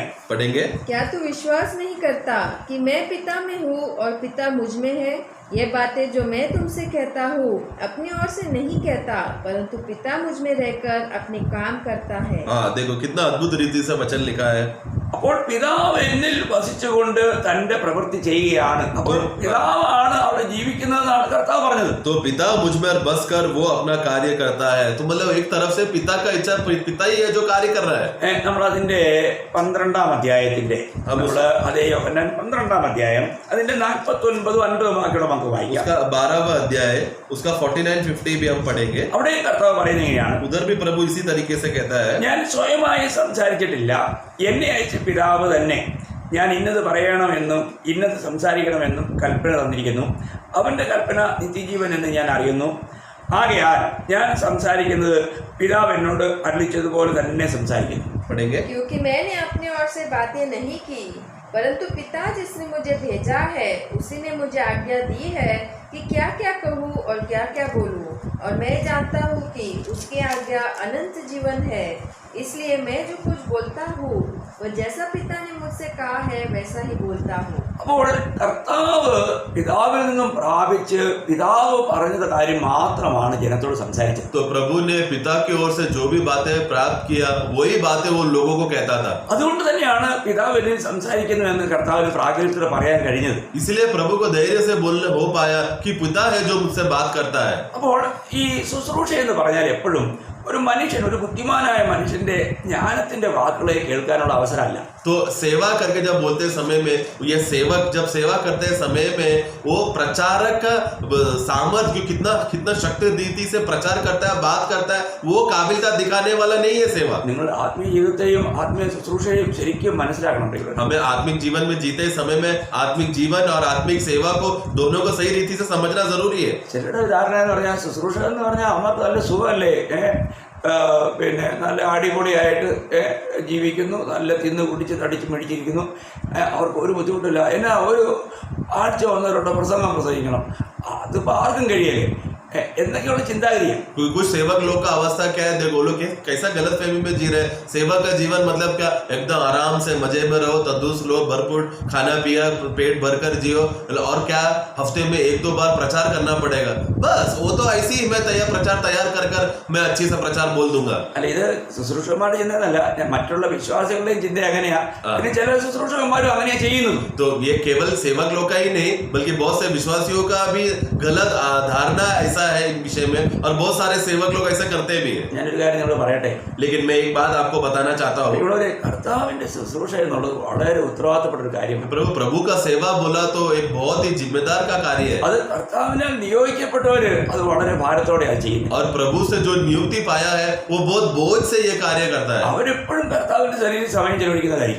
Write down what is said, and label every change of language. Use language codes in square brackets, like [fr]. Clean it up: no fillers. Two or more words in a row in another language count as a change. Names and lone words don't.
[hi] पढ़ेंगे. क्या तू विश्वास नहीं करता कि मैं पिता में हूँ और पिता मुझ में है? ये बातें जो मैं तुमसे कहता हूँ अपनी ओर से नहीं कहता, परंतु पिता मुझ में रहकर अपने काम करता है. हाँ, देखो कितना अद्भुत रीति से वचन लिखा है. [ml] അപ്പോൾ പിതാവ് എന്നിൽ വസിച്ചുകൊണ്ട് തന്റെ പ്രവൃത്തി ചെയ്യുകയാണ്. അപ്പോൾ പിതാവാണ് അവിടെ ജീവിക്കുന്നതെന്നാണ് കർത്താവ് പറഞ്ഞത്. [hi] तो पिता मुझ में बस कर वो अपना कार्य करता है. तो मतलब एक तरफ से पिता का इच्छा, पिता ही है जो कार्य कर रहा है. [ml] നമ്മൾ അതിന്റെ 12-ാം അധ്യായത്തിന്റെ അതേ യോഹന്നാൻ 12-ാം അധ്യായം അതിന്റെ 49-50 വാക്യം നമുക്ക് വായിക്കാം. [hi] उसका 12वां अध्याय उसका 49-50 भी हम पढ़ेंगे. [ml] അവിടെ കർത്താവ് പറയുന്നത് ഇങ്ങനെയാണ്, [hi] उधर भी प्रभु इसी तरीके से कहता है, [ml] ഞാൻ സ്വയമായി സംസാരിച്ചിട്ടില്ല, എന്നെ അയച്ച പിതാവ് തന്നെ ഞാൻ ഇന്നത് പറയണമെന്നും ഇന്നത് സംസാരിക്കണമെന്നും കൽപ്പന തന്നിരിക്കുന്നു. അവന്റെ കൽപ്പന നിത്യജീവൻ എന്ന് ഞാൻ അറിയുന്നു. ആകയാൽ ഞാൻ സംസാരിക്കുന്നത് പിതാവ് എന്നോട് അരുളിച്ചതുപോലെ തന്നെ സംസാരിക്കുന്നു. [hi] पढ़ेंगे. क्योंकि मैंने अपने ओर से बातें नहीं की, परंतु पिता जिसने मुझे भेजा है उसी ने मुझे आज्ञा दी है कि क्या क्या कहूँ और क्या क्या बोलूँ, और मैं जानता हूँ कि उसकी आज्ञा अनंत जीवन है. इसलिए मैं जो कुछ बोलता हूँ वह जैसा पिता ने मुझसे कहा है वैसा ही बोलता हूँ. [ml] അപ്പോൾ കർത്താവ് പിതാവിൽ നിന്നും പ്രാപിച്ച് പിതാവ് പറഞ്ഞത് കാര്യം മാത്രമാണ് ജനത്തോട് സംസാരിച്ചത്. [hi] तो प्रभु ने पिता की ओर से जो भी बातें प्राप्त किया वही बातें वो लोगों को कहता था. [ml] അതുകൊണ്ട് തന്നെയാണ് പിതാവ് എന്നിൽ സംസാരിക്കുന്നു എന്ന് കർത്താവിന് പ്രാഗൽഭ്യത്തോടെ പറയാൻ കഴിഞ്ഞത്. [hi] इसलिए प्रभु को धैर्य से बोलने हो पाया कि पिता है जो मुझसे बात करता है. [ml] അപ്പോൾ ഈ ശുശ്രൂഷ എന്ന് പറഞ്ഞാൽ എപ്പോഴും ഒരു മനുഷ്യൻ, ഒരു ബുദ്ധിമാനായ മനുഷ്യന്റെ ജ്ഞാനത്തിന്റെ വാക്കുകളെ കേൾക്കാനുള്ള അവസരമല്ല. [hi] तो सेवा करके जब बोलते समय में ये सेवक जब सेवा करते समय में वो प्रचारक का सामर्थ्य कितना शक्ति रीति से प्रचार करता है, बात करता है, वो काबिलियत दिखाने वाला नहीं है सेवा. [ml] നിങ്ങളുടെ ആത്മീയ ജീവിതത്തെയും ആത്മീയ ശുശ്രൂഷയും ശരിക്കും മനസ്സിലാക്കണം. [hi] हमें आत्मिक जीवन में जीते समय में आत्मिक जीवन और आत्मिक सेवा को दोनों को सही रीति से समझना जरूरी है. [ml] ചിലരുടെ ധാരണ എന്ന് പറഞ്ഞാൽ ശുശ്രൂഷ എന്ന് പറഞ്ഞാൽ അവർക്ക് നല്ല സുഖമല്ലേ, പിന്നെ നല്ല അടിപൊളിയായിട്ട് ജീവിക്കുന്നു, നല്ല തിന്ന് കുടിച്ച് തടിച്ച് മേടിച്ചിരിക്കുന്നു, അവർക്ക് ഒരു ബുദ്ധിമുട്ടില്ല. എന്നാ ഒരു ആഴ്ച 1-2 പ്രസംഗം പ്രസംഗിക്കണം, അതിപ്പോൾ ആർക്കും കഴിയല്ലേ. എന്നൊക്കെയുള്ള ചിന്താഗതിയാണ്. [hi] कुछ सेवक लोग का अवस्था क्या है, देखो लोग कैसा गलत फहमी में जी रहे हैं। सेवक का जीवन मतलब क्या, एकदम आराम से मजे में रहो, तंदुरुस्त लो, भरपूर खाना पिया, पेट भरकर जियो, और क्या हफ्ते में 1-2 बार प्रचार करना पड़ेगा, बस वो तो ऐसे ही मैं प्रचार तैयार कर मैं अच्छी से प्रचार बोल दूंगा। [ml] അല്ല, ഇത് ശുശ്രൂഷകന്മാരുടെ ചിന്ത എന്നല്ല, മറ്റുള്ള വിശ്വാസികളുടെയും ചിന്ത അങ്ങനെയാ. പിന്നെ ചില ശുശ്രൂഷകന്മാരും അങ്ങനെയാ ചെയ്യുന്നത്. [hi] तो ये केवल सेवक लोग का ही नहीं बल्कि बहुत से विश्वासियों का भी गलत धारणा ऐसा है इन विषय में, और बहुत सारे सेवक लोग ऐसा करते भी है। [ml] ഞാനൊരു കാര്യം നിങ്ങളോട് പറയട്ടെ. [hi] लेकिन मैं एक बात आपको बताना चाहता हूँ, [ml] ഇവിടെ കർത്താവിന്റെ ശുശ്രൂഷ എന്നുള്ളത് വളരെ ഉത്തരവാദിത്തപ്പെട്ട ഒരു കാര്യമാണ്. [hi] प्रभु का सेवा बोला तो एक बहुत ही जिम्मेदार का कार्य है, [ml] അത് കർത്താവിനാൽ നിയോഗിക്കപ്പെട്ടവര് അത് വളരെ ഭാരത്തോടെയാണ് ചെയ്യുന്നത്. [hi] और प्रभु से जो नियुक्ति पाया है वो बहुत बोझ से ये कार्य करता है, [ml] അവരെപ്പോഴും കർത്താവിന്റെ ശരീരം സമയം ചെലവഴിക്കുന്നതായിരിക്കും.